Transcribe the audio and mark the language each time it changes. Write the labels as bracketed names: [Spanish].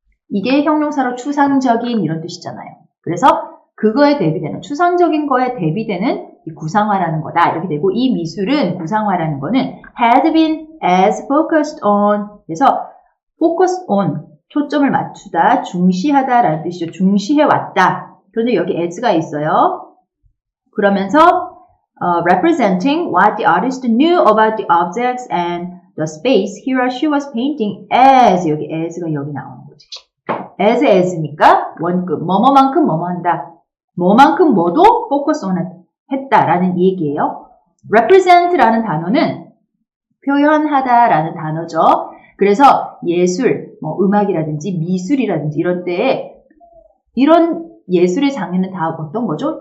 [Korean] 이게 형용사로 추상적인 이런 뜻이잖아요. 그래서 그거에 대비되는, 추상적인 거에 대비되는 이 구상화라는 거다. 이렇게 되고 이 미술은 구상화라는 거는 [English] had been as focused on, [Korean] 그래서 focused on, 초점을 맞추다, 중시하다라는 뜻이죠. 중시해왔다. 그런데 여기 as가 있어요. 그러면서 [English] representing what the artist knew about the objects and the space he or she was painting as, [Korean] 여기 as가 여기 나오는 거지. as니까 원급, 뭐뭐만큼 뭐뭐한다. 뭐만큼 뭐도 focus on 했다라는 얘기예요. represent라는 단어는 표현하다라는 단어죠. 그래서 예술, 음악이라든지 미술이라든지 이런 때에 이런 예술의 장르는 다 어떤 거죠?